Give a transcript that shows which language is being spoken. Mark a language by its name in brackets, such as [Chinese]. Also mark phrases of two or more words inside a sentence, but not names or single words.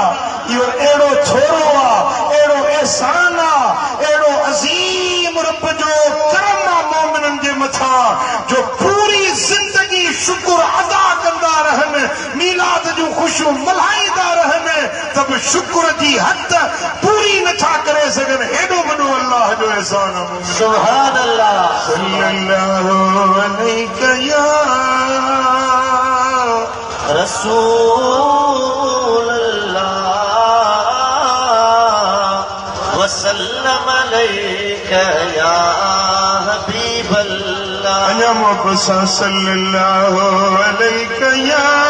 [Sindhi] इहो अहिड़ो थोरो आहे, अहिड़ो एहसान आहे, अहिड़ो अज़ीम रब जो करम आहे मोमिननि जे मथां, जो पूरी ज़िंदगी शुक्र अदा कंदा रहनि, मीलाद जूं ख़ुशियूं मल्हाईंदा रहनि, त बि शुक्र जी हद पूरी नथा करे सघनि। हेॾो वॾो अल्लाह जो एहसान आहे। [Arabic] سبحان الله. صلى الله عليك يا رسول الله, अल्लाह [Sindhi] अञा मोहब्बत सां [Arabic] صلى الله عليه يا